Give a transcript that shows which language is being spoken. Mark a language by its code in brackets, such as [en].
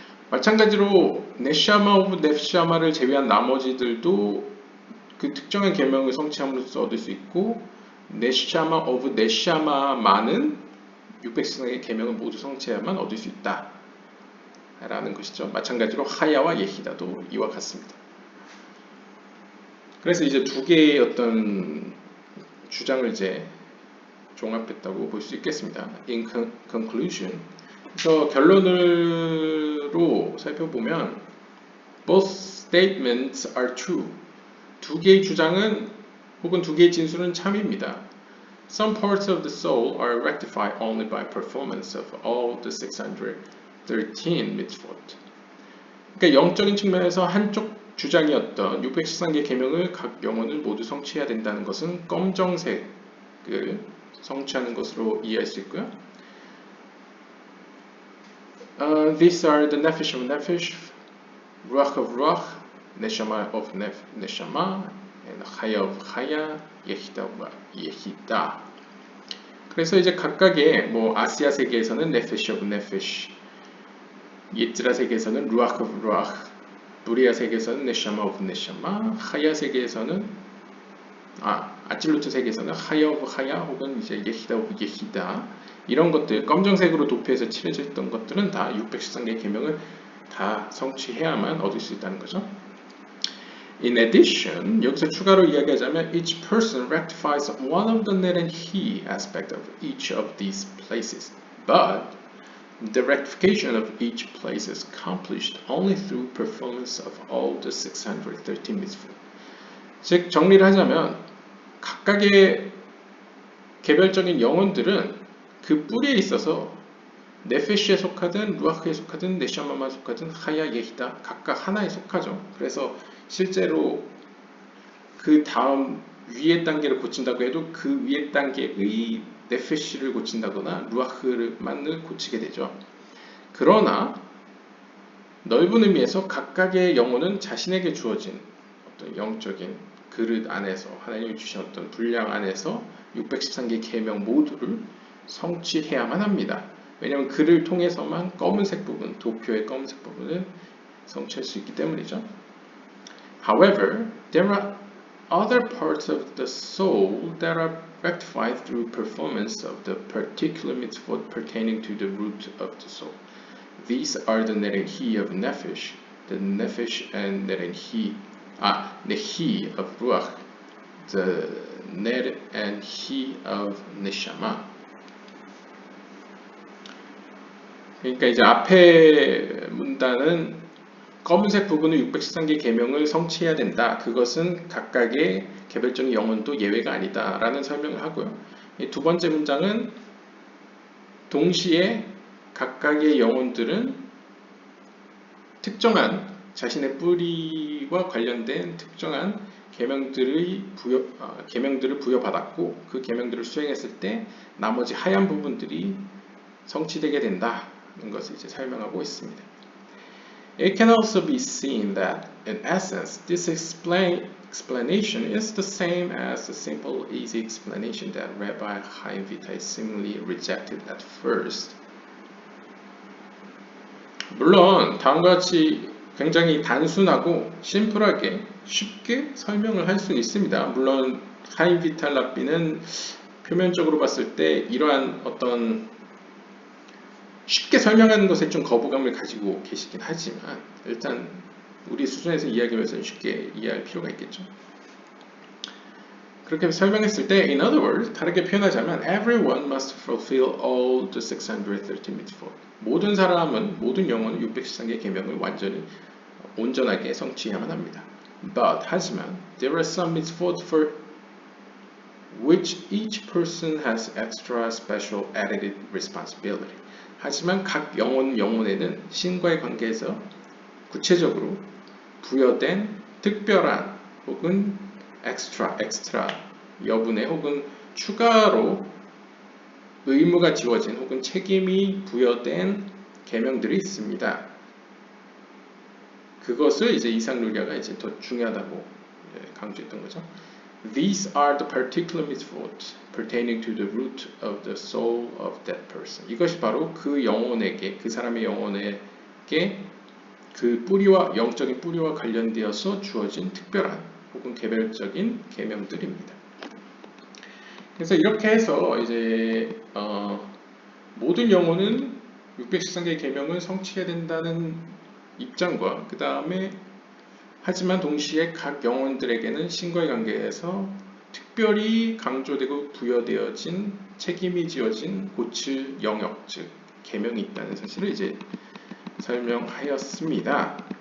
[ko] 마찬가지로 네샤마 오브 네샤마를 제외한 나머지들도 그 특정한 계명을 성취함으로써 얻을 수 있고, 네샤마 오브 네샤마만은 613개의 계명을 모두 성취해야만 얻을 수 있다 라는 것이죠. 마찬가지로 하야와 예히다도 이와 같습니다. 그래서 이제 두 개의 어떤 주장을 이제 종합했다고 볼 수 있겠습니다. [en] In conclusion, [ko] 그래서 결론으로 살펴보면 [en] both statements are true. [ko] 두 개의 주장은 혹은 두 개의 진술은 참입니다. [en] Some parts of the soul are rectified only by performance of all the 613 mitzvot. [ko] 그러니까 영적인 측면에서 한쪽 주장이었던 613개 계명을 각 영혼을 모두 성취해야 된다는 것은 검정색을 성취하는 것으로 이해할 수 있고요. [en] These are the nefesh of nefesh, ruach of ruach, neshama of neshama, and chaya of chaya, yehidah of yehidah. [ko] 그래서 이제 각각의 뭐 아시아 세계에서는 nefesh of nefesh, 예즈라 세계에서는 ruach of ruach, 누리아 세계에서는 neshama of neshama, chaya 세계에서는 아찔루트 세계에서는 chaya of chaya 혹은 이제 yehidah of yehidah. 이런 것들, 검정색으로 도표에서 칠해졌던 것들은 다 613개 계명을 다 성취해야만 얻을 수 있다는 거죠. [en] In addition, [ko] 여기서 추가로 이야기하자면 [en] each person rectifies one of the net and he aspect of each of these places, but the rectification of each place is accomplished only through performance of all the 613 mitzvot. [ko] 즉 정리를 하자면 각각의 개별적인 영혼들은 그 뿌리에 있어서 네페시에 속하든 루아흐에 속하든 네샤마에 속하든 하야 예히다 각각 하나에 속하죠. 그래서 실제로 그 다음 위의 단계를 고친다고 해도 그 위의 단계의 네페시를 고친다거나 루아흐만을 고치게 되죠. 그러나 넓은 의미에서 각각의 영혼은 자신에게 주어진 어떤 영적인 그릇 안에서, 하나님이 주신 어떤 분량 안에서 613개 계명 모두를 성취해야만 합니다. 왜냐하면 그를 통해서만 검은색 부분, 도표의 검은색 부분을 성취할 수 있기 때문이죠. [en] However, there are other parts of the soul that are rectified through performance of the particular mitzvot pertaining to the root of the soul. These are the net and he of nefesh, the nefesh and net and he, the he of ruach, the net and he of neshama. [ko] 그러니까 이제 앞에 문단은 검은색 부분은 613개 계명을 성취해야 된다. 그것은 각각의 개별적인 영혼도 예외가 아니다. 라는 설명을 하고요. 이 두 번째 문장은 동시에 각각의 영혼들은 특정한 자신의 뿌리와 관련된 특정한 계명들을 부여받았고 그 계명들을 수행했을 때 나머지 하얀 부분들이 성취되게 된다는 것을 이제 설명하고 있습니다. [en] It can also be seen that, in essence, this explanation is the same as the simple, easy explanation that Rabbi Chaim Vital seemingly rejected at first. [ko] 물론 다음과 같이 굉장히 단순하고 심플하게 쉽게 설명을 할 수는 있습니다. 물론 하임 비탈 랍비는 표면적으로 봤을 때 이러한 어떤 쉽게 설명하는 것에 좀 거부감을 가지고 계시긴 하지만 일단 우리 수준에서 이야기하면서 쉽게 이해할 필요가 있겠죠. 그렇게 설명했을 때, [en] in other words, [ko] 다르게 표현하자면 [en] everyone must fulfill all the 613 mitzvot. [ko] 모든 사람은, 모든 영혼은 613개 계명을 완전히 온전하게 성취해야만 합니다. [en] But, [ko] 하지만, [en] there are some mitzvot for which each person has extra special added responsibility. [ko] 하지만 각 영혼에는 신과의 관계에서 구체적으로 부여된 특별한 혹은 엑스트라 여분의 혹은 추가로 의무가 지워진 혹은 책임이 부여된 계명들이 있습니다. 그것을 이제 이삭루리아가 이제 더 중요하다고 강조했던 거죠. [en] These are the particular mitzvot pertaining to the root of the soul of that person. [ko] 이것이 바로 그 영혼에게, 그 사람의 영혼에게 그 뿌리와 영적인 뿌리와 관련되어서 주어진 특별한 혹은 개별적인 계명들입니다. 그래서 이렇게 해서 이제 모든 영혼은 613개의 계명을 성취해야 된다는 입장과 그 다음에 하지만 동시에 각 영혼들에게는 신과의 관계에서 특별히 강조되고 부여되어진 책임이 지어진 고칠 영역, 즉 계명이 있다는 사실을 이제 설명하였습니다.